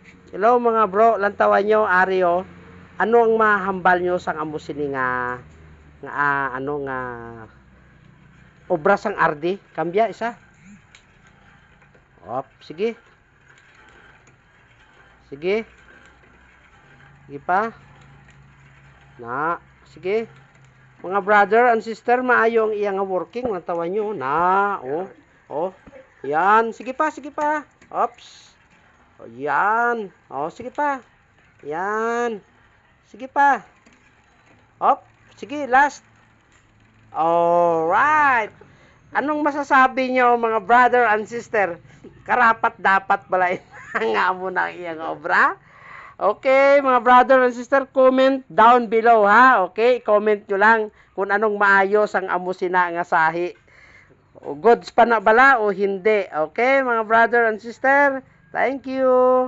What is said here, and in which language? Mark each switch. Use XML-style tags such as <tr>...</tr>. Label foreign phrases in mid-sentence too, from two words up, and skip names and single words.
<hil>Hello mga bro, lantawan nyo, Ario. Ano ang mahambal nyo sang amo sini nga obra sang ardi? Kambya isa. Op, sige. Sige. Sige pa. Na, sige. Mga</hil> <en>brother and sister,</en> <hil>maayo ang iyang working, lantawan nyo. Na, oh. Oh. Yan, sige pa, sige pa. Ops. O, yan. O, sige pa. Yan. Sige pa. Op. Sige, last. Alright.</hil> <tl>Anong masasabi nyo mga</tl> <en>brother and sister?</en> <tl>Karapat dapat</tl> <hil>balay nga mo na iyang obra?</hil> <en>Okay, mga brother and sister, comment down below ha.</en> <tl>Okay, comment nyo lang kung anong maayos ang</tl> <hil>amo sina nga sahi. O goods pa na bala o hindi.</hil> <en>Okay, mga brother and sister, thank you.</en>